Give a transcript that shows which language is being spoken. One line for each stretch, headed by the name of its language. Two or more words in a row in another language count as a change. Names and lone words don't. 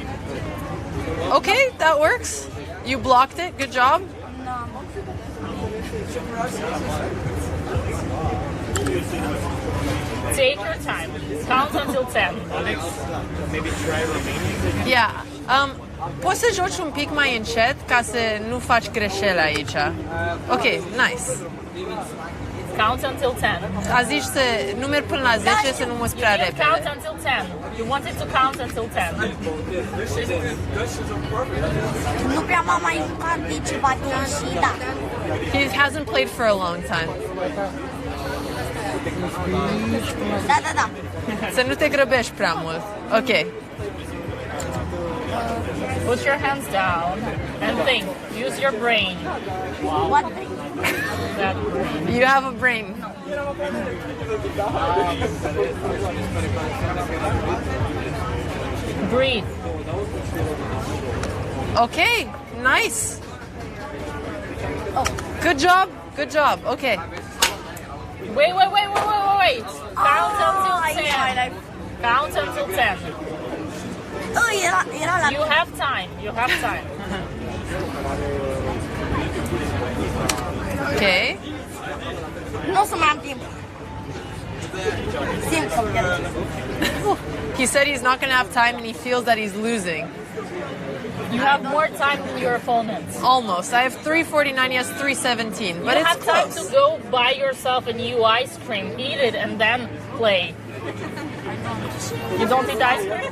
English: Okay, that works. You blocked it. Good job. Take your time. Count until 10. Maybe try Romanian. Yeah.
Romanian: Poți să joci un pic mai încet ca să nu faci greșeli aici.
English: Ok, nice. Count until 10.
Romanian: A zis să numeri până la 10 să nu mă prea repede.
English: Count until 10. You wanted to count until 10.
Romanian: Nu prea m-am mai jucat de ceva timp și da.
English: He hasn't played for a long time.
Romanian: Da. Să nu te grăbești prea mult.
English: Ok. Put your hands down and think. Use your brain. What brain? That brain. You have a brain. Breathe. Okay, nice. Good job. Good job. Okay. Wait. Count until 10. Count until 10.
Romanian: Era la
English: You have time. Okay.
Romanian: Nu o să mai am timp. Simt că
English: He said he's not going to have time and he feels that he's losing. You have more time than your opponents. Almost. I have 349, he has 317. But you it's have close. time to go buy yourself a new ice cream, eat it, and then play. You don't eat ice cream?